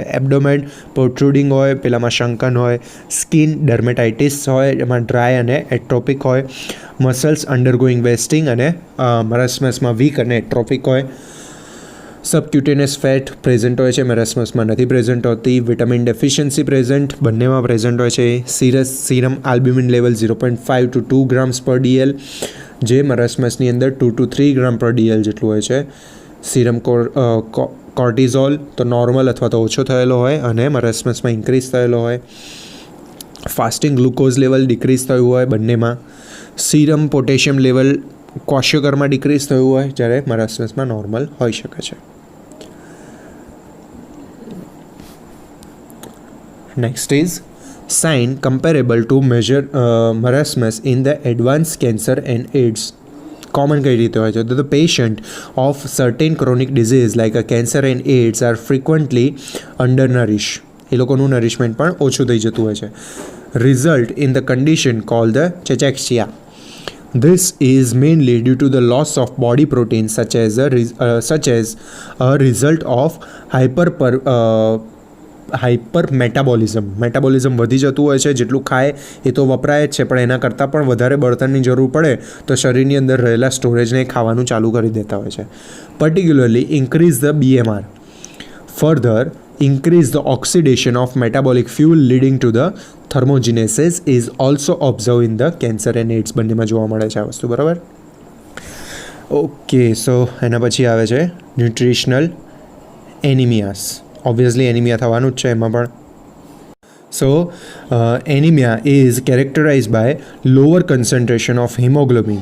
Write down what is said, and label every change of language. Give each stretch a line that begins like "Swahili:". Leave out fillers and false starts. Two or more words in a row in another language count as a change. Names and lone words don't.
English: abdomen protruding
Gujarati: હોય, પેલામાં શંકન હોય.
English: skin dermatitis
Gujarati: હોય, એમાં ડ્રાય અને એટ્રોપિક હોય.
English: muscles undergoing wasting
Gujarati: અને મરાસ્મસમાં વીક અને એટ્રોપિક હોય.
English: subcutaneous fat present
Gujarati: હોય છે, મેરાસ્મસમાં નથી પ્રેઝન્ટ હોતી.
English: vitamin deficiency present
Gujarati: બંનેમાં પ્રેઝન્ટ હોય છે.
English: serum albumin level 0.5 to 2 grams per dl,
Gujarati: જે મરાસ્મસની અંદર
English: 2 to 3 gram per dl
Gujarati: જેટલું હોય છે.
English: serum cortisol
Gujarati: તો નોર્મલ અથવા તો ઓછો થયેલો હોય અને મરાસ્મસમાં ઇન્ક્રીઝ થયેલો હોય.
English: fasting glucose level decrease
Gujarati: થયું હોય બંનેમાં.
English: serum potassium level
Gujarati: kwashiorkorમાં ડિક્રીઝ થયું હોય, જ્યારે મરાસ્મસમાં નોર્મલ હોઈ શકે છે.
English: Next is sign comparable to measure marasmus in the advanced cancer and AIDS.
Gujarati: કોમન કઈ રીતે હોય છે?
English: તો the patient of certain chronic disease like a cancer and AIDS are frequently undernourish,
Gujarati: એ લોકોનું નરિશમેન્ટ પણ ઓછું થઈ જતું હોય છે.
English: result in the condition call the cachexia. This is mainly due to the loss of body protein such as a result of hyper metabolism
Gujarati: વધી જતું હોય છે. જેટલું ખાય એ તો વપરાય જ છે, પણ એના કરતાં પણ વધારે બળતણની જરૂર પડે તો શરીરની અંદર રહેલા સ્ટોરેજને ખાવાનું ચાલુ કરી દેતા હોય છે.
English: Particularly increase the BMR. ફર્ધર increase the oxidation of metabolic fuel leading to the thermogenesis is also observed in the cancer and AIDS.
Gujarati: બંનેમાં જોવા મળે છે આ વસ્તુ, બરાબર?
English: Okay, so
Gujarati: એના પછી આવે છે
English: nutritional anemias.
Gujarati: ઓબ્વિયસલી એનિમિયા થવાનું જ છે એમાં પણ.
English: So anemia is characterize by lower concentration of hemoglobin.